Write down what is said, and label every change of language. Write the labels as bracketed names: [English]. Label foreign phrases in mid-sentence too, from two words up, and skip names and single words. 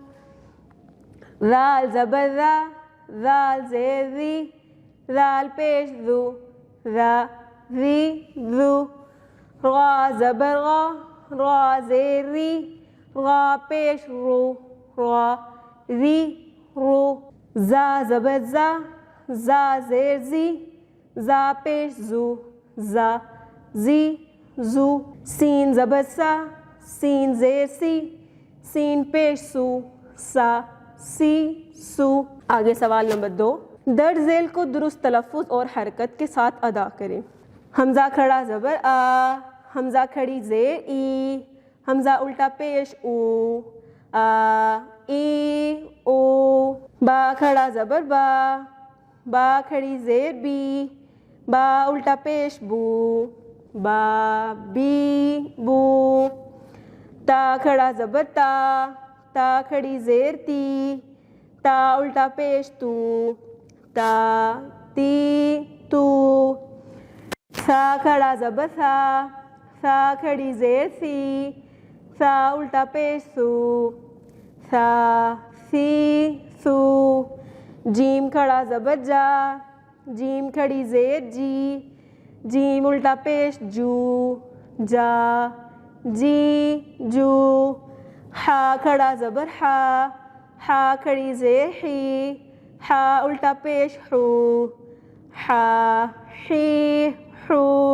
[Urdu] ذال زبر ذا، ذال زیر ذی، ذال پیش ذو، ذا ذی ذو، را زبر غا، را زیر ری، را پیش رو، را ری رو، زا زبر زا، زا زیر زی، زا پیش زو، زا زی زو، سین زبر سا، سین زیر سی، سین پیش سو، سا سی سو۔ آگے سوال نمبر 2، درج ذیل کو درست تلفظ اور حرکت کے ساتھ ادا کریں۔ حمزہ کھڑا زبر آ، حمزہ کھڑی زیر ای، حمزہ الٹا پیش او، آ ای او، با کھڑا زبر با، با کھڑی زیر بی، با الٹا پیش بو، با بی بو، تا کھڑا زبر تا، تا کھڑی زیر تی، تا الٹا پیش تو، تا تی تو، سا کھڑا زبر سا، سا کھڑی زیر سی، سا الٹا پیش سو، سا سی سو، جیم کھڑا زبر جا، جیم کھڑی زیر جی، جیم الٹا پیش جو، جا جی جو، ہا کھڑا زبر ہا، ہا کھڑی زیر حی، ہا الٹا پیش حو، ہا حی حو،